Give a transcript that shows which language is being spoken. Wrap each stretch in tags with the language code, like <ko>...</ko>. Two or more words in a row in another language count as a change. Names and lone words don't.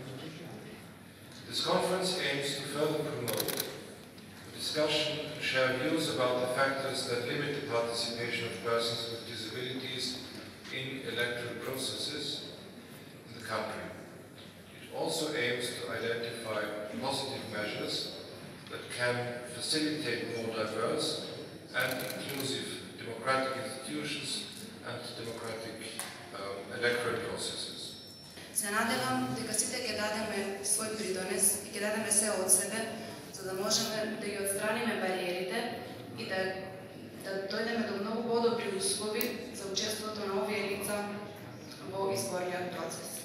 <en>This conference aims to further promote the discussion and share views about the factors that limit the participation of persons with disabilities in electoral processes in the country. It also aims to identify positive measures that can facilitate more diverse and inclusive democratic institutions and democratic electoral processes.</en> <mk>Се надевам дека сите ќе дадеме свој придонес и ќе дадеме се од себе за да можеме да ги отстраниме бариерите и да дојдеме до многу подобри услови за учеството на овие лица во изборниот процес.</mk>